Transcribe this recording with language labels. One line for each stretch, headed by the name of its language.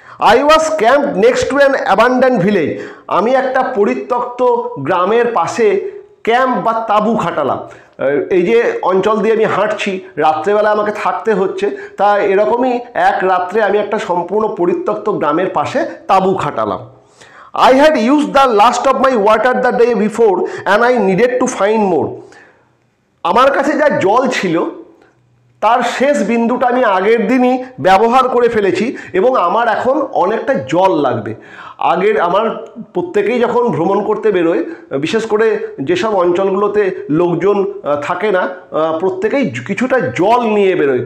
English: I was camp next to an abandoned village,
Bangla: আমি একটা পরিত্যক্ত গ্রামের পাশে ক্যাম্প বা তাঁবু খাটালাম। এই যে অঞ্চল দিয়ে আমি হাঁটছি, রাত্রেবেলা আমাকে থাকতে হচ্ছে, তা এরকমই এক রাত্রে আমি একটা সম্পূর্ণ পরিত্যক্ত গ্রামের পাশে তাঁবু খাটালাম।
English: I had used the last of my water the day before and I needed to find more.
Bangla: আমার কাছে যা জল ছিল তার শেষ বিন্দুটা আমি আগের দিনই ব্যবহার করে ফেলেছি এবং আমার এখন অনেকটা জল লাগবে। আমার প্রত্যেকেই যখন ভ্রমণ করতে বেরোয়, বিশেষ করে যেসব অঞ্চলগুলোতে লোকজন থাকে না, প্রত্যেকেই কিছুটা জল নিয়ে বেরোয়।